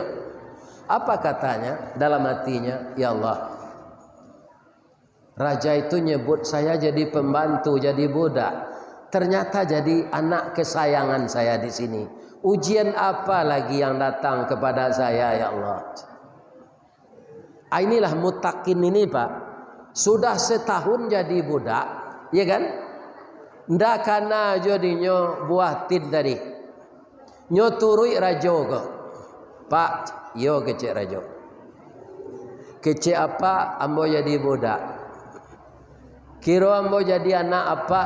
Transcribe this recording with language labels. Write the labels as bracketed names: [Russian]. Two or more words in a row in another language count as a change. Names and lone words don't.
[Indonesian] Apa katanya dalam hatinya? Ya Allah, raja itu nyebut saya jadi pembantu, jadi budak. Ternyata jadi anak kesayangan saya di sini. Ujian apa lagi yang datang kepada saya, ya Allah? Inilah mutakin ini, Pak. Sudah setahun jadi budak, ya kan? [Minangkabau] Ndak kana jadinya buah tin tadi. Nyo turui rajo ko. Pak, yo kecek rajo. Kecek apa? Ambo jadi budak. Kiro ambo jadi anak apa?